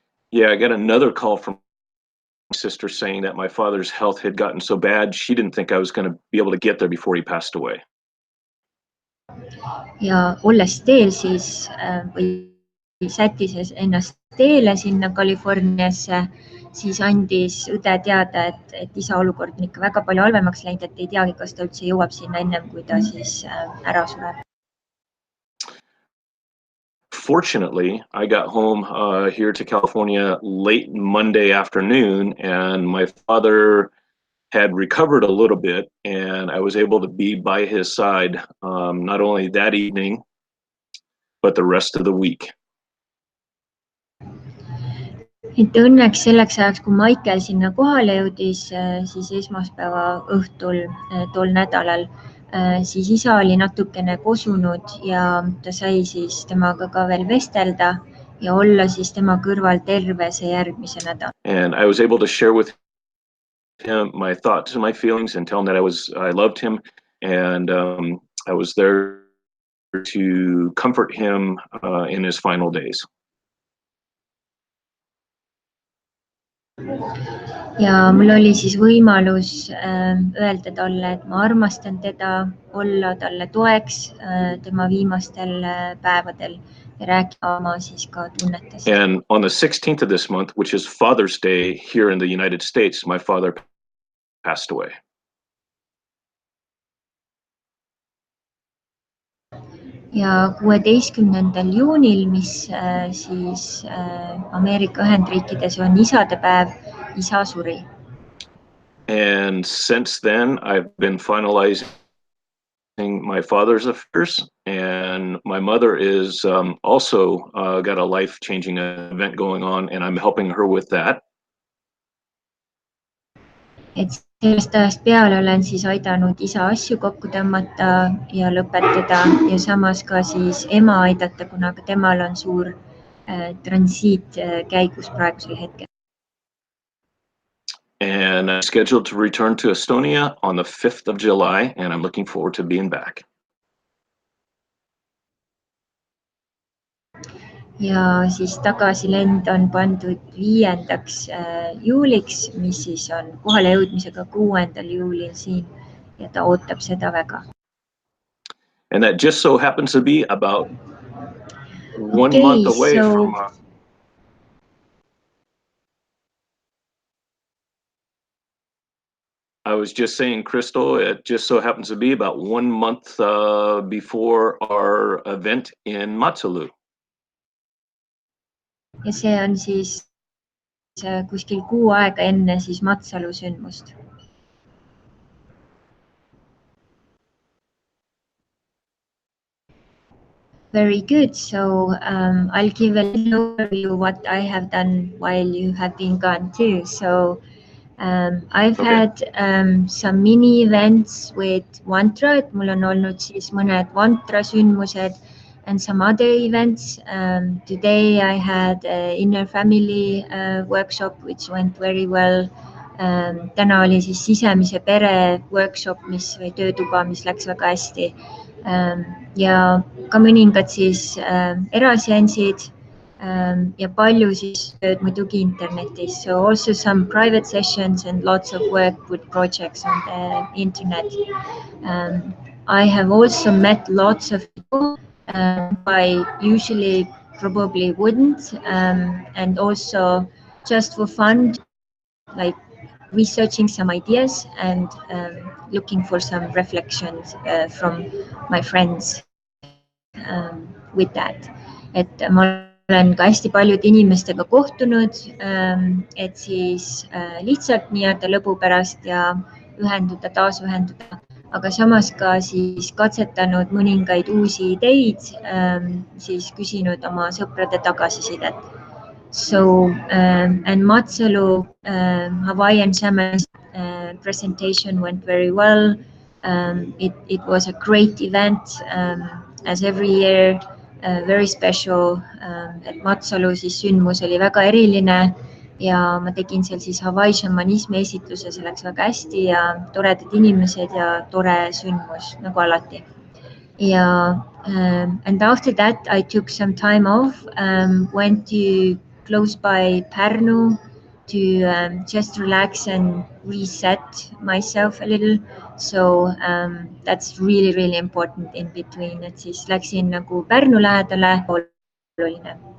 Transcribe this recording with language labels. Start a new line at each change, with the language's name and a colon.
English: Yeah, I got another call from my sister saying that my father's health had gotten so bad, she didn't think I was going to be able to get there before he passed away.
Estonian: Ja olles teel siis või sättises ennast teele sinna Californiasse, siis andis õde teada, et isa olukord on ikka väga palju halvemaks läinud, et ei teagi, kas ta üldse jõuab sinna ennem, kui ta siis ära sureb.
English: Fortunately, I got home here to California late Monday afternoon and my father had recovered a little bit and I was able to be by his side not only that evening, but the rest of the week.
Estonian: Et õnneks selleks ajaks, kui Michael sinna kohale jõudis, siis esmaspäeva õhtul tol nädalal, siis isa oli natukene kosunud ja ta sai siis temaga ka veel vestelda ja olla siis tema kõrval terve see järgmise nädal.
English: And I was able to share with him my thoughts and my feelings and tell him that I loved him and I was there to comfort him in his final days.
Estonian: Ja mul oli siis võimalus öelda talle, et ma armastan teda, olla talle toeks tema viimastel päevadel ja rääkida oma siis ka tunnetest.
English: And on the 16th of this month, which is Father's Day here in the United States, my father passed away.
Estonian: Ja 16. juunil, mis siis Ameerika Ühendriikides on isadepäev, isa suri.
English: And since then, I've been finalizing my father's affairs and my mother is also got a life-changing event going on and I'm helping her with that.
Estonian: Et sellest ajast peale olen siis aidanud isa asju kokku tõmmata ja lõpetada ja samas ka siis ema aidata, kuna ka temal on suur transiit käigus praegusel hetkel.
English: and I'm scheduled to return to Estonia on the 5th of July, and I'm looking forward to being back.
Estonian: Ja siis tagasilend on pandud 5. juuliks, mis siis on kohale jõudmisega 6. juulil siin ja ta ootab seda väga.
English: And that just so happens to be about 1 month away from I was just saying, Crystal, it just so happens to be about 1 month before our event in Matsalu.
Estonian: Ja see on siis kuskil kuu aega enne siis Matsalu sündmust.
English: Very good. So I'll give a little overview what I have done while you have been gone too. So I've had some mini events with Vantra,
Estonian: et mul on olnud siis mõned Vantra sündmused
English: and some other events. Today I had an inner family workshop which went very well.
Estonian: Täna oli siis sisemise pere workshop, või töötuba, mis läks väga hästi. Ja ka mõningad siis eraseansid ja palju siis tööd muidugi internetis.
English: So also some private sessions and lots of work with projects on the internet. I have also met lots of people I usually probably wouldn't, and also just for fun, like researching some ideas and looking for some reflections from my friends with that.
Estonian: Et ma olen ka hästi paljude inimestega kohtunud, et siis lihtsalt nii-öelda lõbu pärast ja taas ühenduda, aga samas ka siis katsetanud mõningaid uusi ideid, siis küsinud oma sõprade tagasisidet.
English: So, and Matsalu Hawaiian shaman presentation went very well. It was a great event, as every year, very special.
Estonian: Et Matsalu siis sündmus oli väga eriline ja ma tegin seal siis Hawaii šamanismi esitluse, see läks väga hästi ja toredad inimesed ja tore sündmus nagu alati.
English: Ja, and after that I took some time off, went to close by Pärnu to just relax and reset myself a little. So that's really, really important in between,
Estonian: et siis läksin nagu Pärnu lähedale, oluline.